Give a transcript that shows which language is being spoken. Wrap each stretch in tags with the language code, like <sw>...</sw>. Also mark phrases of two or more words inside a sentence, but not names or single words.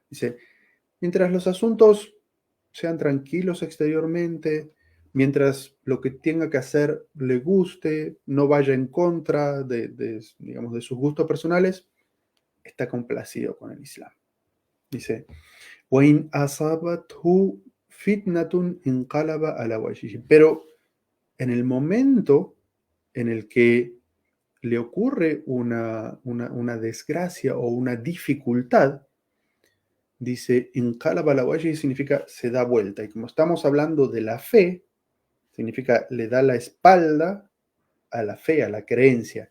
<es>Dice, mientras los asuntos sean tranquilos exteriormente, mientras lo que tenga que hacer le guste, no vaya en contra digamos, de sus gustos personales, está complacido con el Islam. Dice,</es> <ar>وَإِنْ أَصَابَتْهُ فِتْنَةٌ انقلب على وجهه.</ar> <es>Pero en el momento en el que le ocurre una desgracia o una dificultad, dice,</es> <ar>انقلب على وجهه</ar> <es>significa se da vuelta. Y como estamos hablando de la fe, significa le da la espalda a la fe, a la creencia.</es>